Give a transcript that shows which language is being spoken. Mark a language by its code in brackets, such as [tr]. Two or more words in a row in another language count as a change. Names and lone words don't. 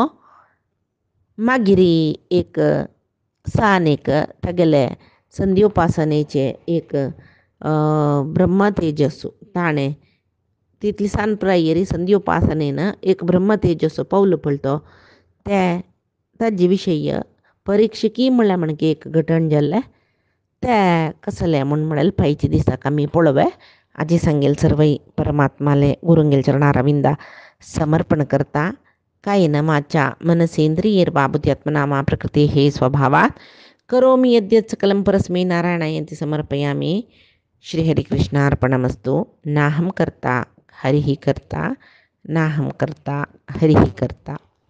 [kok] मागिरी एक तागेले संध्योपासनेचे एक ब्रह्मतेजस्सू ताणें तितली सान प्रायरी संध्योपासनेन एक ब्रह्मतेजस्सू पावलो पळतो ताजे विशय परिक्षकी म्हणल्यार म्हणके एक घटण जाल्लें ते कसलें म्हळ्यार पायचे दिसाक आमी पळोवया. आजी सांगेल सर्वय परमात्माले गुरुंगेल चरणारविंदा समर्पण करता. [sa] कायेन वाचा मनसेन्द्रियैर्वा प्रकृते हे स्वभावात् करोमि यद्यत् सकलं परस्मै नारायणायेति समर्पयामि. श्रीहरिकृष्णार्पणमस्तु. नाहं कर्ता हरिः कर्ता नाहं कर्ता हरिः कर्ता.